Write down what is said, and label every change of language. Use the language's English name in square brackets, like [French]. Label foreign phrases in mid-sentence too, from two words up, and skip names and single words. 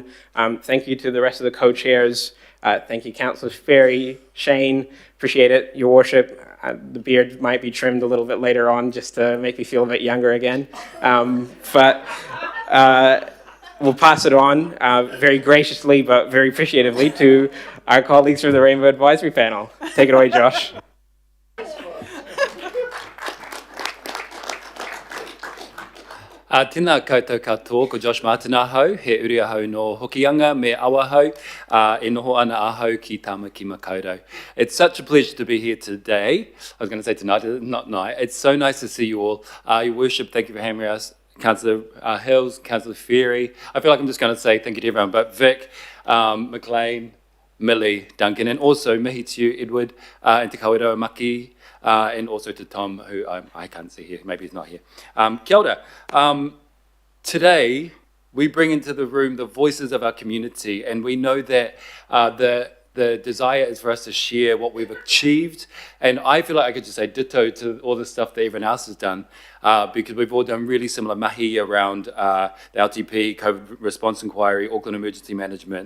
[English] Thank you to the rest of the co-chairs. Thank you, Councillors Ferry, Shane, appreciate it, Your Worship. The beard might be trimmed a little bit later on just to make me feel a bit younger again. We'll pass it on very graciously but very appreciatively to our colleagues from the Rainbow Advisory Panel. Take it away, Josh. [Māori] Tēnā koutou katoa, ko Josh Martin ahau, he uri ahau no Hokianga me Awahau, e noho ana ahau ki Tamaki Makaurau. [English] It's such a pleasure to be here today. I was going to say tonight, not night. It's so nice to see you all. Your Worship, thank you for having us. Councillor Hills, Councillor Ferry. I feel like I'm just going to say thank you to everyone, but Vic, McLean, Millie, Duncan, and also mihi to you, Edward, and te kawerau Maki, and also to Tom, who I can't see here, maybe he's not here. [Māori] Kia ora. [English] Today, we bring into the room the voices of our community, and we know that the desire is for us to share what we've achieved. And I feel like I could just say ditto to all the stuff that everyone else has done, because we've all done really similar mahi around the LTP, COVID response inquiry, Auckland emergency management.